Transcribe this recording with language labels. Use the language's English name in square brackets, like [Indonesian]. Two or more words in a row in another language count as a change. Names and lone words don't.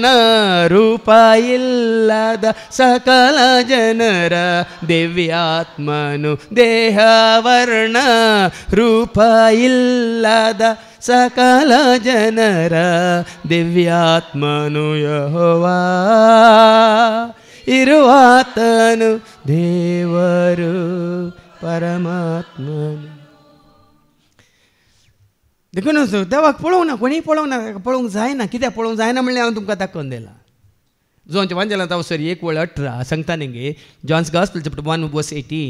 [Kannada] ರೂಪ ಇಲ್ಲದ ಸಕಲ ಜನರ ದಿವ್ಯಾತ್ಮನು ದೇಹವರ್ಣ ರೂಪ ಇಲ್ಲದ ಸಕಲ ಜನರ ದಿವ್ಯಾತ್ಮನು ಯೆಹೋವಾ ಇರುವಾತನು ದೇವರು परमात्मन. [Konkani] देखून देवाक पळोवंक ना कोणी पळोवंक जायना. कित्याक पळोवंक जायना म्हणल्यार हांव तुमकां दाखोवन दिला. जॉनच्या वांजेलांत अवसर 1:18 सांगता न्ही [English] John's gospel chapter 1:18